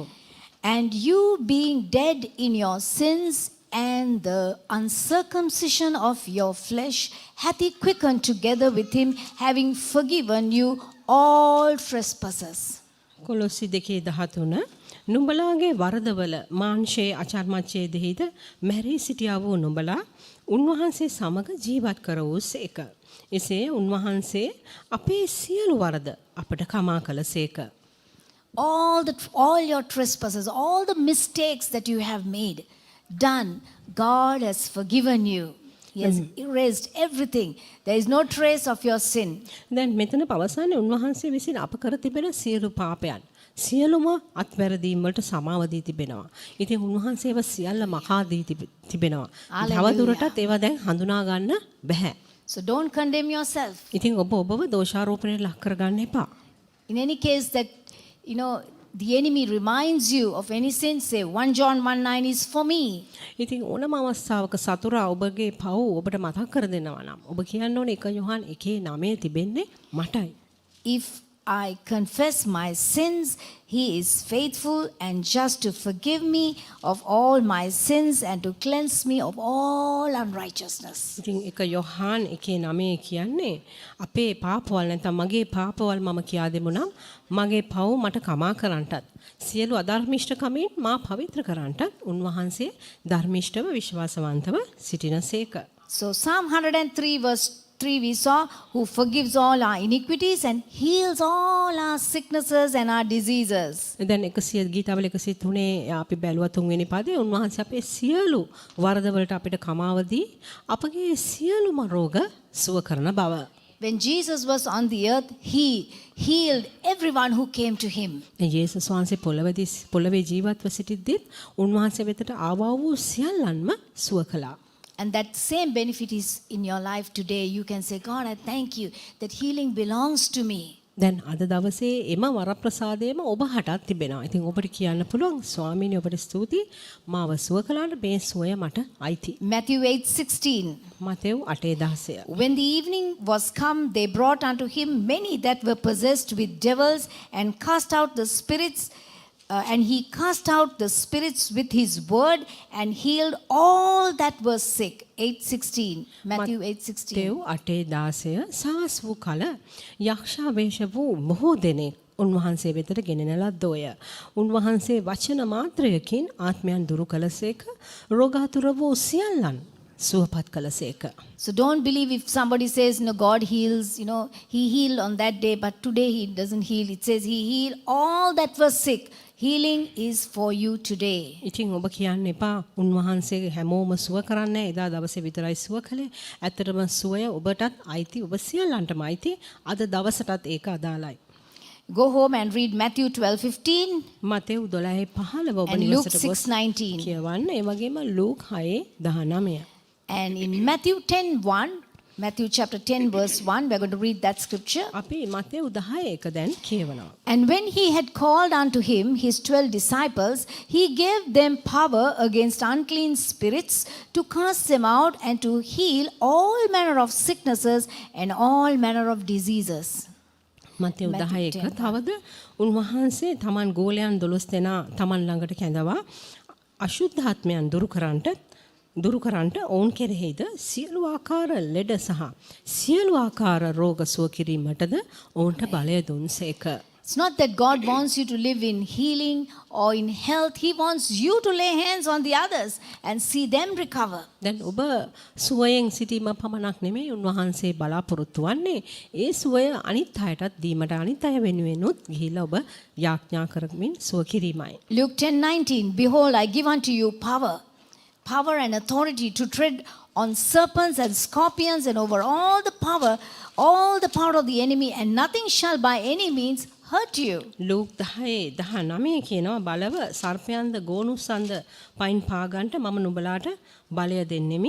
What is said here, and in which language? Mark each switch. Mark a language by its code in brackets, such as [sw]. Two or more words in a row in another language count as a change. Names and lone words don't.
[en] And you being dead in your sins and the uncircumcision of your flesh hath he quickened together with him, having forgiven you all trespasses. [si] කොලොස්සි 2:13 නුඹලාගේ වරදවල මාංශයේ අචර්මච්ඡේදෙහිද මැරී සිටියා වූ නුඹලා උන්වහන්සේ සමග ජීවත් කරවූසේක. එසේ උන්වහන්සේ අපේ සියලු වරද අපට කමා කළසේක. [en] All your trespasses, all the mistakes that you have made, done, God has forgiven you. He has erased everything. There is no trace of your sin. [si] දැන් මෙතන පවසන්නේ උන්වහන්සේ විසින් අප කර තිබෙන සියලු පාපයන් සියලුම අත්වැරදීම් වලට සමාව දී තිබෙනවා. ඉතින් උන්වහන්සේව සියල්ල මහා දී තිබෙනවා. තවදුරටත් ඒවා දැන් හඳුනා ගන්න බෑ. [en] So don't condemn yourself. [si] ඉතින් ඔබව දෝෂාරෝපණයට ලක් කරගන්න එපා. [en] In any case that, the enemy reminds you of any sin, say 1 John 1:9 is for me. [si] ඉතින් ඕනම අවස්ථාවක සතුරා ඔබගේ පව් ඔබට මතක් කර දෙනවා නම් ඔබ කියන්න ඕනේ 1 යොහන් 1:9 තිබෙන්නේ මටයි. [en] If I confess my sins, he is faithful and just to forgive me of all my sins and to cleanse me of all unrighteousness. [si] ඉතින් 1 යොහන් 1:9 කියන්නේ අපේ පාපවල නැත්නම් මගේ පාපවල මම කියා දෙමු නම් මගේ පව් මට කමා කරන්නටත් සියලු අධර්මිෂ්ඨකමින් මා පවිත්‍ර කරන්නටත් උන්වහන්සේ ධර්මිෂ්ඨව විශ්වාසවන්තව සිටිනසේක. [en] So Psalm 103 verse 3 we saw, who forgives all our iniquities and heals all our sicknesses and our diseases. [si] දැන් 100 ගීතාවල 103 අපි බැලුවා තුන්වෙනි පදේ උන්වහන්සේ අපේ සියලු වරදවලට අපිට කමාව දී අපගේ සියලුම රෝග සුව කරන බව. [en] When Jesus was on the earth, he healed everyone who came to him. [si] යේසුස් වහන්සේ පොළවේ ජීවත්ව සිටිද්දී උන්වහන්සේ වෙතට ආවා වූ සියල්ලන්ම සුව කළා. [en] And that same benefit is in your life today. You can say, God, I thank you that healing belongs to me. [si] දැන් අද දවසේ එම වරප්‍රසාදයේම ඔබ හටත් තිබෙනවා. ඉතින් ඔබට කියන්න පුළුවන් ස්වාමීනි ඔබට ස්තුතියි මාව සුව කළාට මේ සුවය මට අයිති. [en] Matthew 8:16. [si] මතෙව් 8:16. [en] When the evening was come, they brought unto him many that were possessed with devils and cast out the spirits. And he cast out the spirits with his word and healed all that were sick. 8:16. Matthew 8:16. [si] මතෙව් 8:16 සවස් වූ කල යක්ෂා වේශ වූ බොහෝ දෙනෙක් උන්වහන්සේ වෙතට ගෙනෙන ලද්දෝය. උන්වහන්සේ වචන මාත්‍රයකින් ආත්මයන් දුරු කළසේක, රෝගාතුර වූ සියල්ලන් සුවපත් කළසේක. [en] So don't believe if somebody says, God heals, he healed on that day, but today he doesn't heal. It says he healed all that were sick. Healing is for you today. [si] ඉතින් ඔබ කියන්න එපා උන්වහන්සේ හැමෝම සුව කරන්නේ එදා දවසේ විතරයි සුව කළේ. ඇත්තටම සුවය ඔබටත් අයිති, ඔබ සියල්ලන්ටම අයිති. අද දවසටත් ඒක අදාළයි. [en] Go home and read Matthew 12:15 [si] මතෙව් 12:15 ඔබ [en] and Luke [si] නිවසට ගොස් 6:19. කියවන්න. ඒ වගේම ලූක් 6:19. [en] And in Matthew 10:1, Matthew chapter 10 verse 1, we're going to read that scripture. [si] අපි මතෙව් 10:1 දැන් කියවනවා. [en] And when he had called unto him his 12 disciples, he gave them power against unclean spirits to cast them out and to heal all manner of sicknesses and all manner of diseases. [si] මතෙව් 10:1 තවද උන්වහන්සේ තමන් ගෝලයන් 12 දෙනා තමන් ළඟට කැඳවා අශුද්ධාත්මයන් දුරු කරන්නට ඔවුන් කෙරෙහිද සියලු ආකාර ලෙඩ සහ සියලු ආකාර රෝග සුව කිරීමටද ඔවුන්ට බලය දුන්සේක. [en] It's not that God wants you to live in healing or in health. He wants you to lay hands on the others and see them recover. [si] දැන් ඔබ සුවයෙන් සිටීම පමණක් නෙමෙයි උන්වහන්සේ බලාපොරොත්තු වන්නේ ඒ සුවය අනිත් අයටත් දීමට අනිත් අය වෙනුවෙනුත් ගිහිලා ඔබ යාඥා කරමින් සුව කිරීමයි. [en] Luke 10:19, behold, I give unto you power and authority to tread on serpents and scorpions and over all the power of the enemy, and nothing shall by any means hurt you. [si] ලූක් 10:19 කියනවා බලව සර්පයන්ද ගෝනුස්සන්ද පයින් පාගන්ට මම නුඹලාට බලය දෙන්නෙමි.